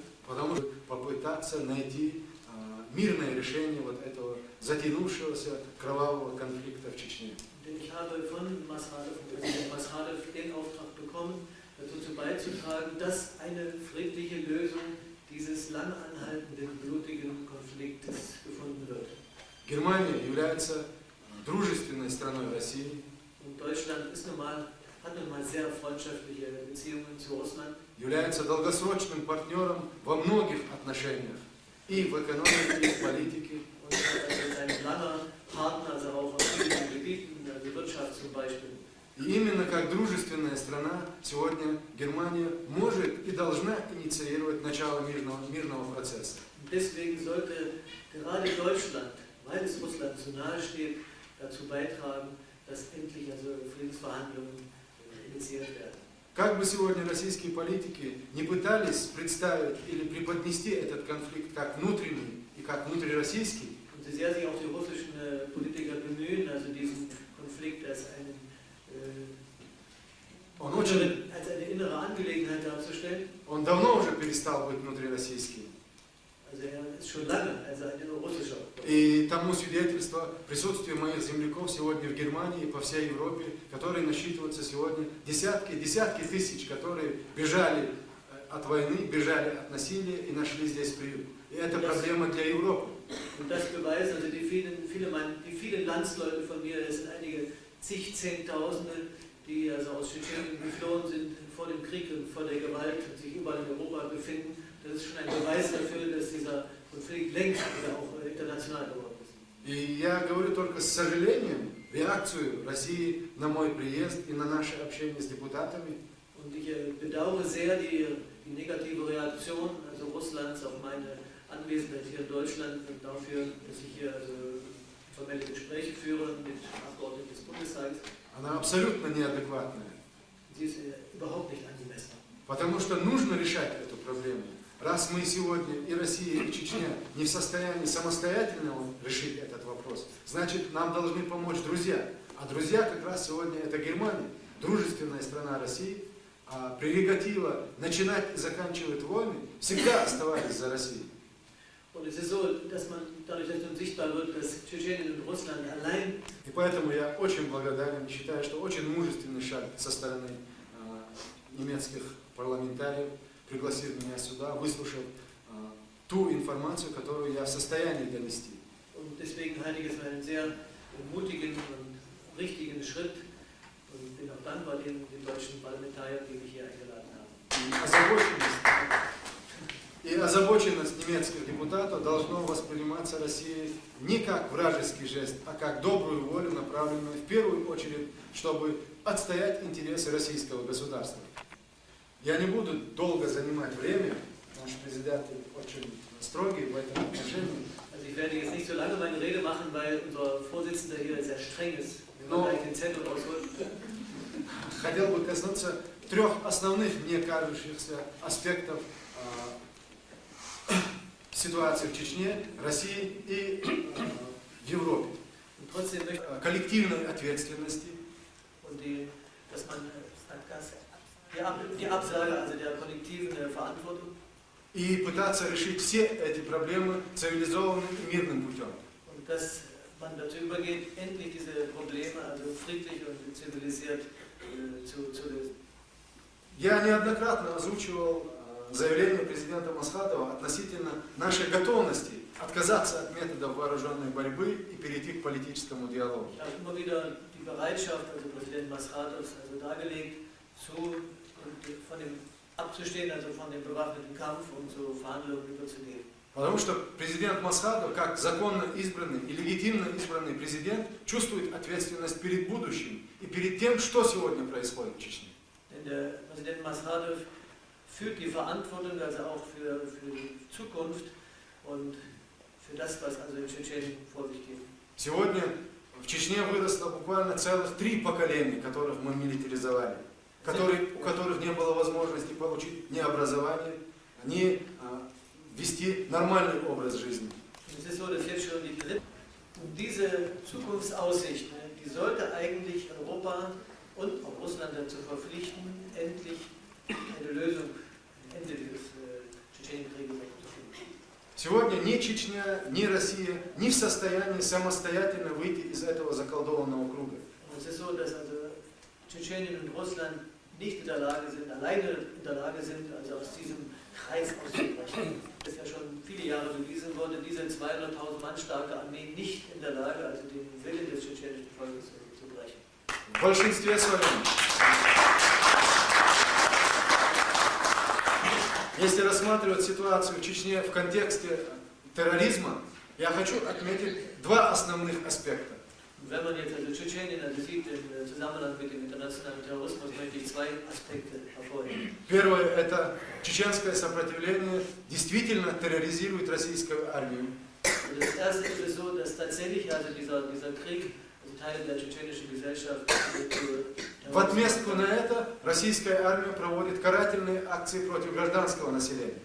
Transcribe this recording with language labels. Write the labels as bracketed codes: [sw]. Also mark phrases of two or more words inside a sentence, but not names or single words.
[ru] Потому что попытаться найти мирное решение вот этого затянувшегося кровавого конфликта в Чечне. [de] Denn ich habe von Präsident Mashadev den Auftrag bekommen, dazu beizutragen, dass eine friedliche Lösung dieses lang anhaltenden, blutigen Konfliktes gefunden wird. [ru] Германия является дружественной страной России. [de] Und Deutschland hat nun mal sehr freundschaftliche Beziehungen zu Russland. [ru] Является долгосрочным партнером во многих отношениях. И в экономике, и в политике. [de] Und ist ein langer Partner, also auch auf vielen Gebieten, also Wirtschaft zum Beispiel. [ru] И именно как дружественная страна сегодня Германия может и должна инициировать начало мирного процесса. [de] Und deswegen sollte gerade Deutschland, weil es Russland so nahe steht, dazu beitragen, dass endlich also Friedensverhandlungen initiiert werden. [ru] Как бы сегодня российские политики не пытались представить или преподнести этот конфликт как внутренний и как внутрироссийский, [de] Und so sehr sich auch die russischen Politiker bemühen, also diesen Konflikt als eine innere Angelegenheit darzustellen. [ru] Он давно уже перестал быть внутрироссийским. [de] Also er ist schon lange also ein innerrussischer. [ru] И тому свидетельство присутствие моих земляков сегодня в Германии и по всей Европе, которые насчитываются сегодня десятки тысяч, которые бежали от войны, бежали от насилия и нашли здесь приют. И это проблема для Европы. [de] Und das beweisen also die vielen Landsleute von mir, es sind einige Zehntausende, die also aus Tschetschenien geflohen sind vor dem Krieg und vor der Gewalt und sich überall in Europa befinden. Das ist schon ein Beweis dafür, dass dieser Konflikt längst auch international geworden ist. [ru] И я говорю только с сожалением реакцию России на мой приезд и на наше общение с депутатами. [de] Und ich bedauere sehr die negative Reaktion also Russlands auf meine Anwesenheit hier in Deutschland und dafür, dass ich hier also formelle Gespräche führen mit Abgeordneten des Bundestages. [ru] она абсолютно неадекватная. [de] Sie ist überhaupt nicht angemessen. [ru] Потому что нужно решать эту проблему. Раз мы сегодня и Россия, и Чечня не в состоянии самостоятельно решить этот вопрос, значит, нам должны помочь друзья. А друзья как раз сегодня это Германия, дружественная страна России, а прерогатива начинать и заканчивать войны всегда оставались за Россией. [de] Und es ist so, dass man dadurch, dass nun sichtbar wird, dass Tschetschenien und Russland allein. [ru] И поэтому я очень благодарен и считаю, что очень мужественный шаг со стороны немецких парламентариев, пригласив меня сюда, выслушав ту информацию, которую я в состоянии донести. [de] Und deswegen halte ich es für einen sehr mutigen und richtigen Schritt und bin auch dankbar den deutschen Parlamentariern, die mich hier eingeladen haben. [ru] И озабоченность немецких депутатов должно восприниматься Россией не как вражеский жест, а как добрую волю, направленную в первую очередь, чтобы отстоять интересы российского государства. Я не буду долго занимать время, наш президент очень строгий в этом отношении. [de] Also ich werde jetzt nicht so lange meine Rede machen, weil unser Vorsitzender hier sehr streng ist, wenn man gleich den Zettel rausholt. [ru] Хотел бы коснуться трех основных, мне кажущихся, аспектов ситуации в Чечне, России и в Европе. Коллективной ответственности. [de] Und dass man die Absage also der kollektiven Verantwortung. [ru] И пытаться решить все эти проблемы цивилизованным и мирным путем. [de] Und dass man dazu übergeht, endlich diese Probleme also friedlich und zivilisiert zu lösen. [ru] Я неоднократно озвучивал заявление президента Масхадова относительно нашей готовности отказаться от методов вооруженной борьбы и перейти к политическому диалогу. [de] Ich habe immer wieder die Bereitschaft, also Präsident Maskhadovs, also dargelegt, von dem abzustehen, also von dem bewaffneten Kampf und zu Verhandlungen überzugehen. [ru] Потому что президент Масхадов, как законно избранный и легитимно избранный президент, чувствует ответственность перед будущим и перед тем, что сегодня происходит в Чечне. [de] Denn der Präsident Maskhadov führt die Verantwortung also auch für die Zukunft und für das, was also in Tschetschenien vor sich geht. [ru] Сегодня в Чечне выросло буквально целых 3 поколения, которых мы милитаризовали, у которых не было возможности получить ни образование, ни вести нормальный образ жизни. [de] Es ist so, dass jetzt schon die dritte, und diese Zukunftsaussicht, die sollte eigentlich Europa und auch Russland dazu verpflichten, endlich eine Lösung, ein Ende dieses Tschetschenienkrieges zu finden. [ru] Сегодня ни Чечня, ни Россия не в состоянии самостоятельно выйти из этого заколдованного круга. [de] Und es ist so, dass also Tschetschenien und Russland nicht in der Lage sind, alleine in der Lage sind, also aus diesem Kreis auszubrechen. Das ist ja schon viele Jahre bewiesen worden, diese 200.000 Mann starke Armee nicht in der Lage, also den Willen des tschetschenischen Volkes zu brechen. [ru] В большинстве своем. Если рассматривать ситуацию в Чечне в контексте терроризма, я хочу отметить 2 основных аспекта. [de] Wenn man jetzt also Tschetschenien also sieht im Zusammenhang mit dem internationalen Terrorismus, möchte ich 2 Aspekte hervorheben. [ru] Первое – это чеченское сопротивление действительно терроризирует российскую армию. [de] Das erste ist es so, dass tatsächlich also dieser Krieg, also Teile der tschetschenischen Gesellschaft, [ru] В отместку на это российская армия проводит карательные акции против гражданского населения.